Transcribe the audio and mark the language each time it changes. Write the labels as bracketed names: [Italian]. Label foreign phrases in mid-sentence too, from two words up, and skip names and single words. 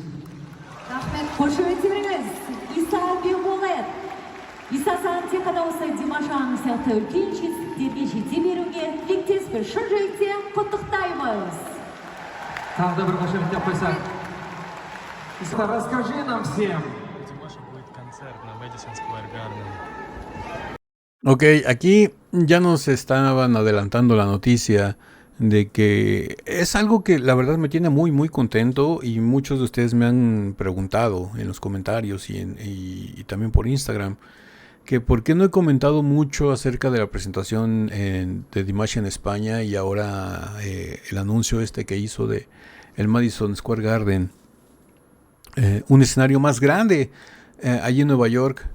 [Kazakh] Рахмет, қошеметтеп беріңіз. Иса Бекболат. Иса саған тек қана осы Димаш ағамыз сияқты үлкен жетістіктерге жете беруге тілектес бір шын жүректен құттықтаймыз. Тағы да бір қошеметтеп қойсақ. Иса, [Russian] расскажи нам всем. [Spanish] Ok, aquí ya nos estaban adelantando la noticia de que es algo que la verdad me tiene muy muy contento y muchos de ustedes me han preguntado en los comentarios y también por Instagram que por qué no he comentado mucho acerca de la presentación de Dimash en España y ahora el anuncio que hizo de el Madison Square Garden, un escenario más grande allí en Nueva York.